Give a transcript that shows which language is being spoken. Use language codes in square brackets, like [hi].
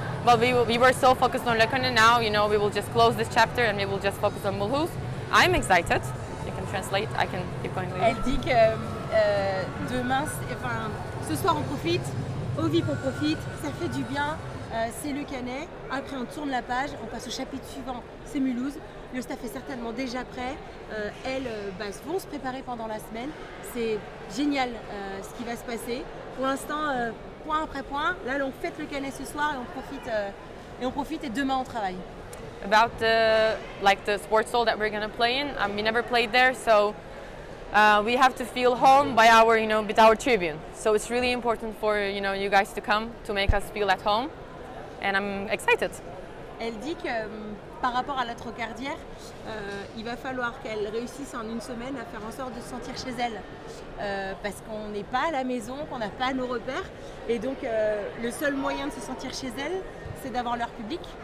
[en] But we were so focused on Le Canet now, we will just close this chapter and we will just focus on Mulhouse. I'm excited. You can translate. I can keep going later. [fr] Elle dit que demain, ce soir on profite, au VIP on profite, ça fait du bien, c'est le Canet. Après on tourne la page, on passe au chapitre suivant, c'est Mulhouse. Le staff est certainement déjà prêt. Elles vont se préparer pendant la semaine. C'est génial ce qui va se passer. Pour l'instant, point après point. Là, on fête le Canet ce soir et on profite et demain on travaille. [en] About the sports hall that we're gonna play in, we never played there, so we have to feel home by with our tribune. So it's really important for you guys to come to make us feel at home, and I'm excited. [fr] Elle dit que par rapport à la Trocardière, il va falloir qu'elle réussisse en une semaine à faire en sorte de se sentir chez elle. Parce qu'on n'est pas à la maison, qu'on n'a pas nos repères. Et donc le seul moyen de se sentir chez elle, c'est d'avoir leur public.